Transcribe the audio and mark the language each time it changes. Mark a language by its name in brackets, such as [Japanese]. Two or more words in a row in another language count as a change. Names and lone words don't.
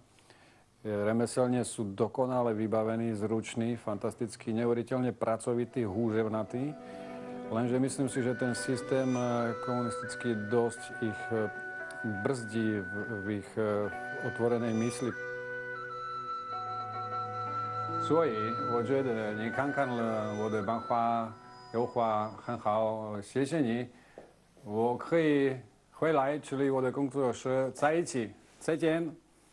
[Slovak] Remeselne sú dokonale vybavení, zruční, fantasticky, neuveriteľne pracovití, húževnatí. Lenže myslím si, že ten systém komunistický dosť ich brzdí v ich otvorenej mysli. [Chinese] 所以我觉得你看看了我的漫画、油画很好，谢谢你。我可以回来处理我的工作室，在一起，再见。